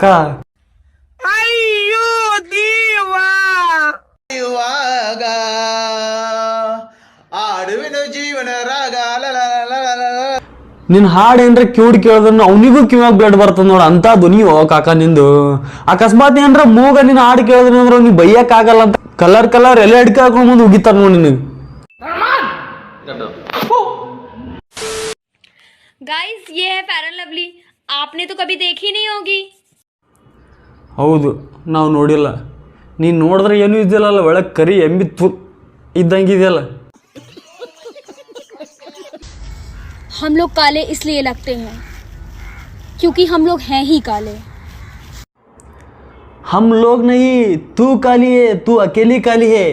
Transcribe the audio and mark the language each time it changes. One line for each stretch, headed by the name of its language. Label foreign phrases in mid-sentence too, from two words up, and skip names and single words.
Kannada: ಅಯ್ಯೋ ಇವಾಗ ಆಡುವಿನ ಜೀವನ ರಾಗ. ನಿನ್ ಹಾಡ್ ಏನ್ರ ಕಿವಿಡ್ ಕೇಳಿದ್ರು ಅವನಿಗೂ ಕಿವಾಗ ಬ್ಲಡ್ ಬರ್ತದ ನೋಡ ಅಂತ ಧ್ವನಿಯೋ ಕಾಕ ನಿಂದು. ಅಕಸ್ಮಾತ್ ಏನ್ರ ಮೂಗ ನಿನ್ ಹಾಡ್ ಕೇಳಿದ್ರು ಅಂದ್ರೆ ನೀ ಬೈಯಕ್ ಆಗಲ್ಲ ಅಂತ ಕಲರ್ ಎಲ್ಲ ಅಡ್ಕೆ ಹಾಕೊಂಡ್ ಮುಂದೆ ಉಗಿತಾರ ನೋಡಿ ನಿನಗೆ.
Hindi: गाइस ये है फेयर एंड लवली, आपने तो कभी देखी नहीं होगी.
Kannada: ಹೌದು, ನಾವು ನೋಡಿಲ್ಲ. ನೀನ್ ನೋಡಿದ್ರೆ ಏನು ಇದ್ದಿಲ್ಲಲ್ಲ, ಒಳಗ್ ಕರಿ ಎಂಬಿ ಇದ್ದಂಗಿದೆಯಲ್ಲ.
Hindi: हम लोग काले इसलिए लगते हैं क्योंकि हम लोग हैं ही काले. हम लोग नहीं, तू काली है, तू अकेली काली है.